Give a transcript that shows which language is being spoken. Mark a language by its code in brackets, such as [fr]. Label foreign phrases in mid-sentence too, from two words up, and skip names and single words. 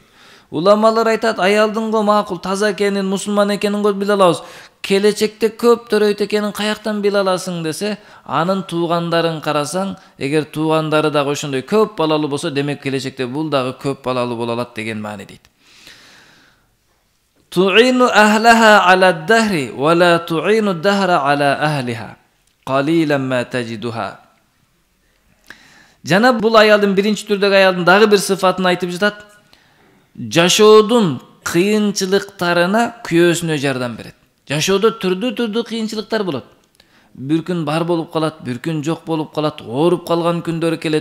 [ky] Уламалар айтат, аялдын го макул, таза экенин, мусулман экенин го биле алабыз. Келечекте көп төрөйт экенин каяктан биле аласың десе, анын туугандарын карасаң, эгер туугандары дагы ошондой көп балалуу болсо, демек келечекте бул дагы көп балалуу боло алат деген маани дейт. [ar] تعين أهلها على الدهر ولا تعين الدهر على أهلها. قليلا ما تجدها. [ky] Жана бул аялдын биринчи түрдөгү аялдын дагы бир сыфатын айтып жатат. Жашоодун кыйынчылыктарына күйөөсүнө жардам берет. Жашоодо түрдүү кыйынчылыктар болот. Бир күн бар болуп калат, бир күн жок болуп калат, ооруп калган күндөр келет.